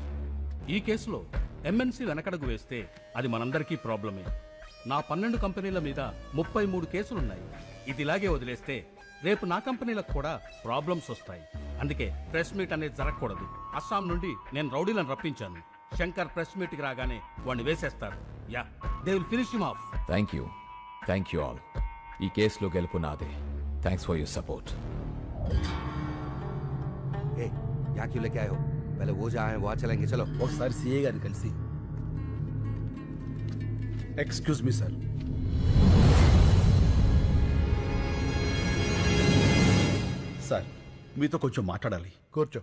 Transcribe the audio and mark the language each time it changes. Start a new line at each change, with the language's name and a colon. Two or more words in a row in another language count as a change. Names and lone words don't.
Telugu: ఈ కేసులో ఎంఎన్సీ వెనకడుగు వేస్తే అది మనందరికీ ప్రాబ్లమే. నా 12 కంపెనీల మీద 33 కేసులున్నాయి. ఇది ఇలాగే వదిలేస్తే రేపు నా కంపెనీలకు కూడా ప్రాబ్లమ్స్ వస్తాయి. అందుకే
English: press meet
Telugu: అనేది జరగకూడదు. అస్సాం నుండి నేను రౌడీలను రప్పించాను. శంకర్
English: press meet
Telugu: కి రాగానే వాడిని వేసేస్తారు.
English: Yeah, they will finish him off. Thank you all.
Telugu: ఈ కేసులో గెలుపు నాదే.
English: Thanks for your support.
Hindi: ए या क्यू लेके आयो? పहले वो जहाँ है वहाँ चलेंगे, चलो.
Telugu: ఒకసారి సిఏ గారిని కలిసి.
English: Excuse me sir.
Telugu: సార్, మీతో కొంచెం మాట్లాడాలి. కూర్చో.